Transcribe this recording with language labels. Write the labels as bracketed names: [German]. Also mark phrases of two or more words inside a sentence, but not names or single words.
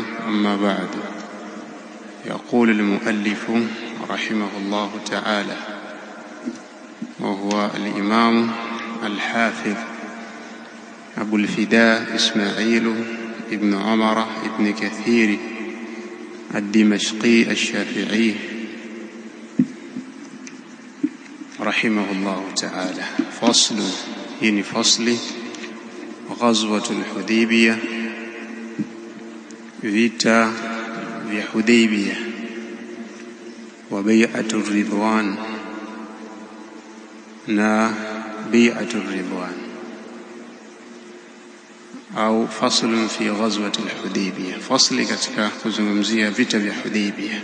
[Arabic] أما بعد، يقول المؤلف رحمه الله تعالى، وهو الإمام الحافظ أبو الفداء إسماعيل ابن عمر ابن كثير الدمشقي الشافعي رحمه الله تعالى. فصل، يعني فصل غزوة الحديبية، [Swahili] vita vya Hudaybiyah wa bai'atur ridwan na bai'atur ridwan, au [Arabic] فصل في غزوة الحديبية, [Swahili] fasli katika kuzungumzia vita vya Hudaybiyah.